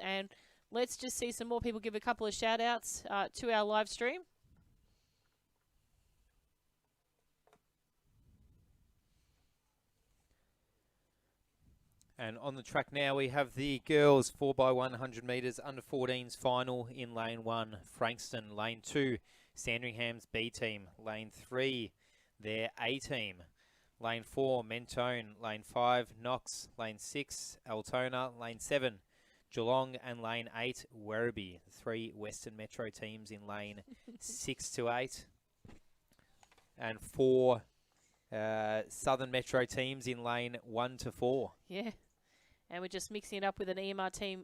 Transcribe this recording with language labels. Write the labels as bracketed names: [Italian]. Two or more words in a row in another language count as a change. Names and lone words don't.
[English] And let's just see some more people give a couple of shout outs to our live stream. And on the track now, we have the girls 4x100 metres under 14s final in lane 1, Frankston. Lane 2, Sandringham's B team. Lane 3, their A team. Lane 4, Mentone. Lane 5, Knox. Lane 6, Altona. Lane 7, Geelong. And lane 8, Werribee. The 3 Western Metro teams in lane 6 to 8. And 4 Southern Metro teams in lane 1 to 4. Yeah. And we're just mixing it up with an EMR team.